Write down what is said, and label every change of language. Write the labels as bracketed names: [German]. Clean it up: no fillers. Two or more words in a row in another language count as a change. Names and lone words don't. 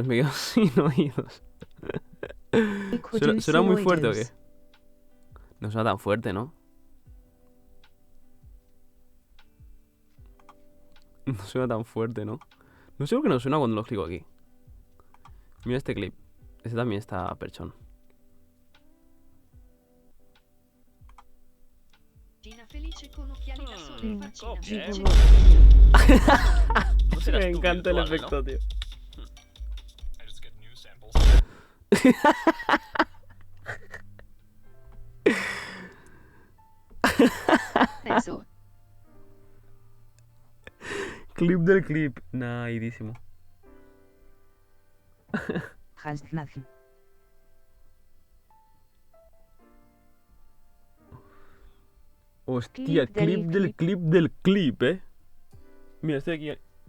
[Spanish] Me quedo sin oídos. ¿Suena muy fuerte o qué? No suena tan fuerte, ¿no? No suena tan fuerte, ¿no? No sé por qué no suena cuando lo clico aquí. Mira este clip. Este también está perchón. [Italian] Gina felice con occhiali da sole e faccina felice. [Spanish] Me encanta el efecto, tío. [English] I just get new samples. [Spanish] Eso. Clip del clip. Naidísimo. Hostia, clip del clip del clip, Mira, estoy aquí.